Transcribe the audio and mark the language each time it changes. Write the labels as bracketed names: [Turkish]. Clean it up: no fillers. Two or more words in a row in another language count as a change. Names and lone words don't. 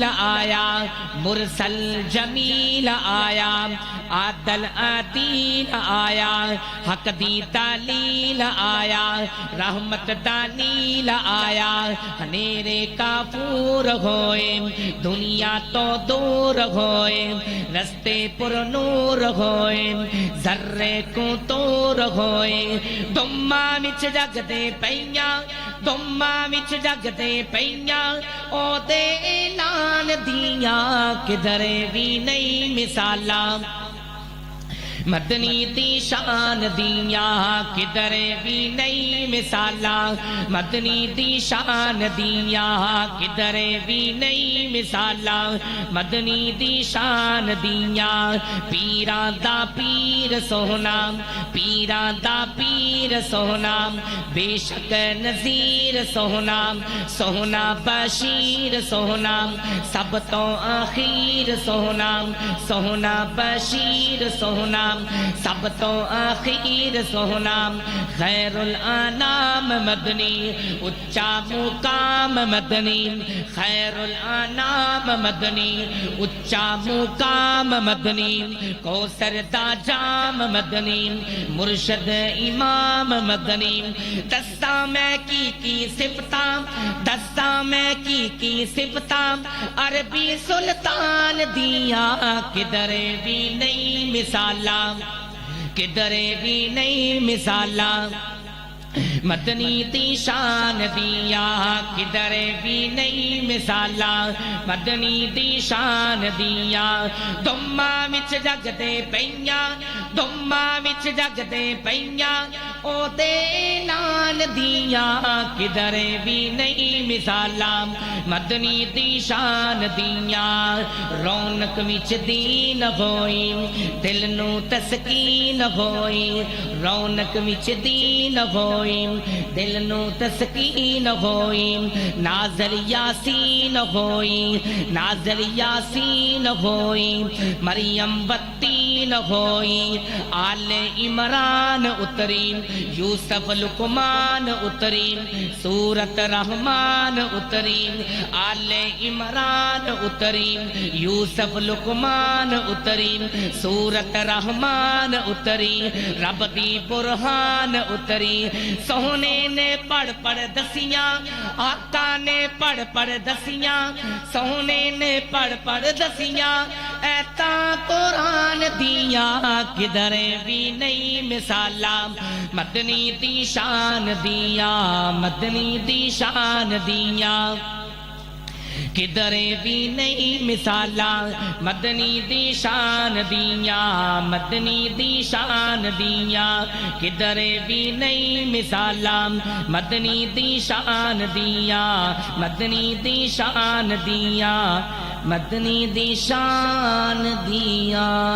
[Punjabi] آیا مرسل جمیل آیا عادل عدیل آیا حق دی دلیل آیا رحمت دلیل آیا ہنیرے کافور ہوئے دنیا تو دور ہوئے رستے پر نور ہوئے ذرے کو تور ہوئے دماں وچ جگدے پیاں دماں وچ جگدے پیاں او دے اعلان دیاں کدھرے بھی نئی مثالاں مدنی دی شان دیاں کدھر بھی نہیں مثالاں مدنی دی شان دیاں کدھر بھی نہیں مثالاں مدنی دی شان دیاں پیراں دا پیر سونا پیراں دا پیر سونا بے شک نذیر سونا سونا بشیر سونا سب تو آخیر سونا سونا بشیر سونا سب تو آخیر سونا [Arabic] خیر الانام [Punjabi] مدنی اچا مقام مدنی [Arabic] خیر الانام [Punjabi] مدنی اچا مقام مدنی کوثر دا جام مدنی مرشد امام مدنی دستا میں کی صفتاں دستا میں کی صفتاں عربی سلطان دیاں کدھر بھی نہیں مثالاں کدھر بھی نہیں مثالاں مدنی دی شان دیاں کدھر بھی نہیں مثالاں مدنی دی شان دیاں دماں وچ جگدے پیاں دماں وچ جگدے پیاں او دے نال دیاں کدھر بھی نہیں مثالاں مدنی دی شان دیاں رونق وچ دین ہوئی دل نو تسکین ہوئی رونق وچ دین ہوئی دل نو تسکین ہوئی نازل یاسین ہوئی نازل یاسین ہوئی مریم بتین ہوئی آل عمران اتری یوسف لقمان اتری سورت رحمان اتری آل عمران اتری یوسف لقمان اتری سورت رحمان اتری رب دی برہان اتری سونے نے پڑھ دسیاں آقا نے پڑھ دسیاں سونے نے پڑھ دسیاں ایتا قرآن دیاں کدھر بھی نہیں مثالاں مدنی دی شان دیاں مدنی دی شان دیاں کدھر بھی نہیں مثالاں مدنی دی شان دیاں مدنی دی شان دیاں کدھر بھی نہیں مثالاں مدنی دی شان دیاں مدنی دی شان دیاں مدنی دی شان دیاں